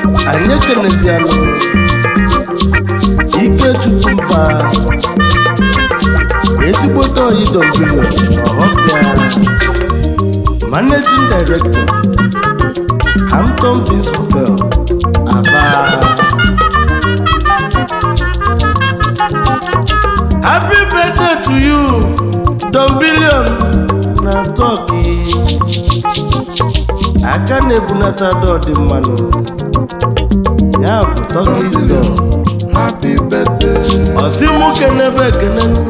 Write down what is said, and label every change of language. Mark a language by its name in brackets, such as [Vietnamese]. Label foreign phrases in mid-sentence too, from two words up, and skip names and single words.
[Igbo] Anyị ekenezianụ Ikechukwu Mba, ezigbote oyi Don Billion, Ọhafia. [English] Managing Director, Hampton Vince Hotel, Aba. Happy birthday to you, Don Billion na Turkey. [Igbo] Aka na-ebunata ada ọdị mmanụ. Ya bụ Turkey Don Store. [English] Billion, happy birthday. [Igbo] Ọ sị mụ kenebe ekene.